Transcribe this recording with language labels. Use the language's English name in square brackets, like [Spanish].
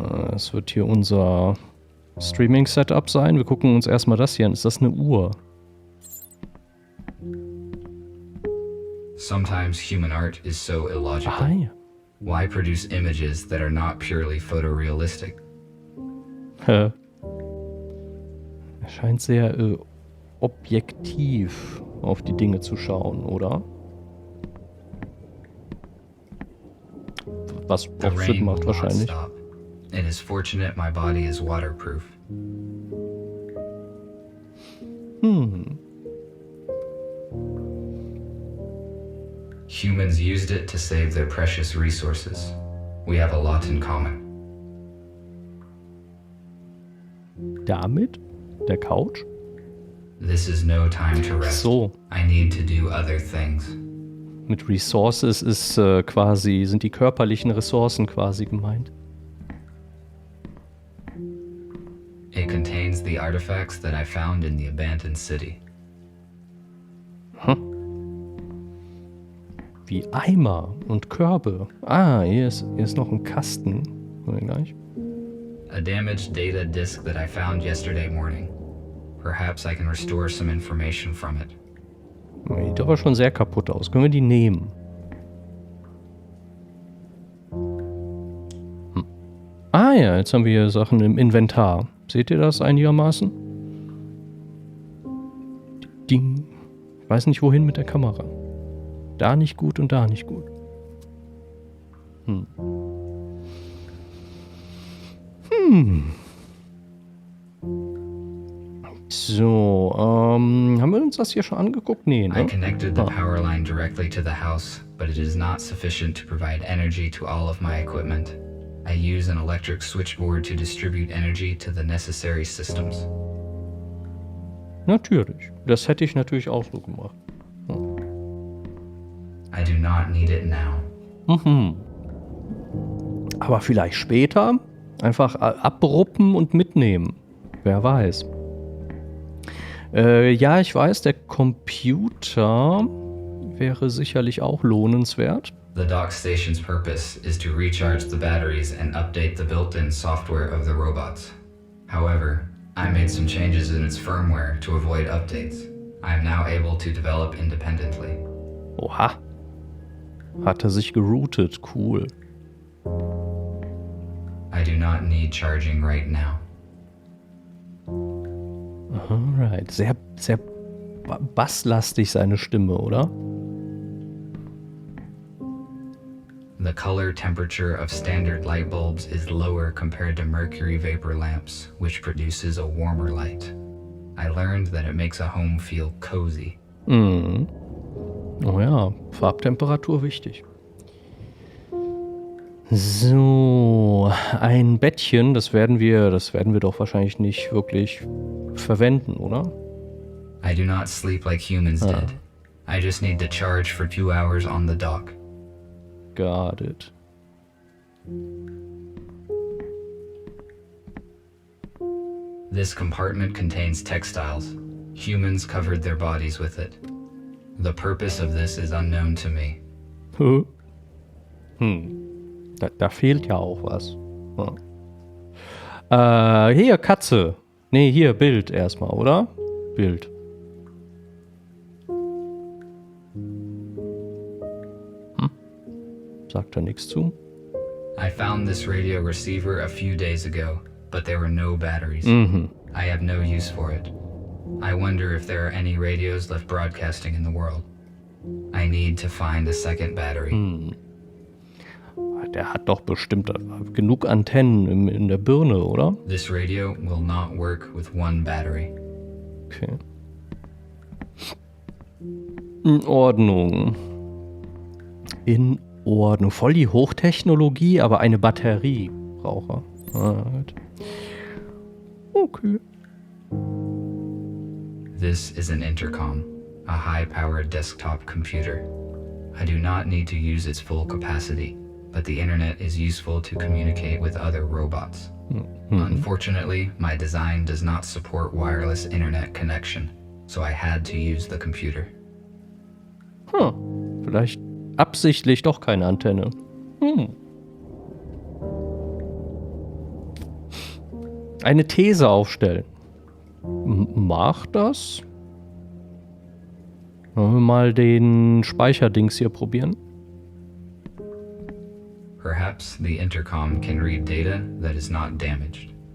[German] Das wird hier unser Streaming-Setup sein. Wir gucken uns erstmal das hier an. Ist das eine Uhr? [English] Sometimes human art is so illogical. [German] Ah ja. [English] Why produce images that are not purely photorealistic? [German] Er scheint sehr objektiv auf die Dinge zu schauen, oder? Was [English] The [German] auch Sinn [English] rain will [German] macht [English] not [German] wahrscheinlich. [English] stop. It is fortunate my body is waterproof. Humans used it to save their precious resources. We have a lot in common. [German] Damit? Der Couch? [English] This is no time to rest. So. I need to do other things. [German] Mit Resources ist sind die körperlichen Ressourcen quasi gemeint. [English] It contains the artifacts that I found in the abandoned city. [German] Wie Eimer und Körbe. Ah, hier ist noch ein Kasten. Gleich. [English] A damaged data disk that I found yesterday morning. Perhaps I can restore some information from it. [German] Sieht aber schon sehr kaputt aus. Können wir die nehmen? Ah ja, jetzt haben wir hier Sachen im Inventar. Seht ihr das einigermaßen? Ding. Ich weiß nicht, wohin mit der Kamera. Da nicht gut und da nicht gut. So, haben wir uns das hier schon angeguckt? Nee, [English] I [German] ne? [English] connected the power line directly to the house, but it is not sufficient to provide energy to all of my equipment. I use an electric switchboard to distribute energy to the necessary systems. [German] Natürlich. Das hätte ich natürlich auch so gemacht. [English] I do not need it now. [German] Aber vielleicht später einfach abruppen und mitnehmen. Wer weiß. Ja, ich weiß, der Computer wäre sicherlich auch lohnenswert. [English] The dock station's purpose is to recharge the batteries and update the built-in software of the robots. However, I made some changes in its firmware to avoid updates. I am now able to develop independently. [German] Oha. Hat er sich geroutet. Cool. [English] I do not need charging right now. Alright. [German] Sehr, sehr basslastig seine Stimme, oder? [English] The color temperature of standard light bulbs is lower compared to mercury vapor lamps, which produces a warmer light. I learned that it makes a home feel cozy. [German] Oh ja, Farbtemperatur wichtig. So, ein Bettchen, das werden wir doch wahrscheinlich nicht wirklich verwenden, oder? [English] I do not sleep like humans did. I just need to charge for 2 hours on the dock. Got it. This compartment contains textiles. Humans covered their bodies with it. The purpose of this is unknown to me. [German] Da fehlt ja auch was. Ja. Hier, Katze. Nee, hier, Bild erstmal, oder? Bild. Sagt da nichts zu? [English] I found this radio receiver a few days ago, but there were no batteries. I have no use for it. I wonder if there are any radios left broadcasting in the world. I need to find a second battery. [German] Der hat doch bestimmt genug Antennen in der Birne, oder? [English] This radio will not work with one battery. Okay. [German] In Ordnung. In Ordnung. Voll die Hochtechnologie, aber eine Batterie braucht er. [English] Right. Okay. This is an intercom, a high-powered desktop computer. I do not need to use its full capacity, but the internet is useful to communicate with other robots. Unfortunately, my design does not support wireless internet connection, so I had to use the computer. [German] Vielleicht absichtlich doch keine Antenne. Eine These aufstellen. Mach das? Wollen wir mal den Speicherdings hier probieren? [English] Perhaps the intercom can read data that is not damaged.